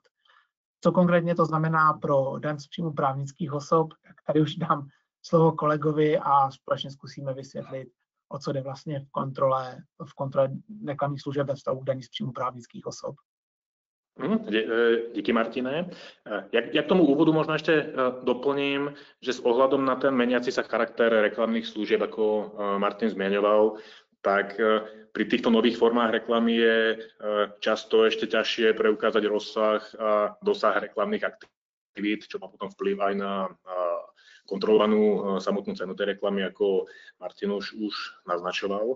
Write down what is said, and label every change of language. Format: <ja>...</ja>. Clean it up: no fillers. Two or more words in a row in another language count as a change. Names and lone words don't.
<cs>Co konkrétně to znamená pro daň z příjmu právnických osob, tak tady už dám slovo kolegovi a společně zkusíme vysvětlit, o co jde vlastně v kontrole reklamních služeb ve vztahu k daní z příjmu právnických osob. Díky, Martine.</cs> <sk>Ja k tomu úvodu možno ešte doplním, že s ohľadom na ten meniaci sa charakter reklamných služieb, ako Martin zmieňoval, tak pri týchto nových formách reklamy je často ešte ťažšie preukázať rozsah a dosah reklamných aktivít, čo má potom vplyv aj na kontrolovanú samotnú cenu tej reklamy, ako Martin už naznačoval.</sk>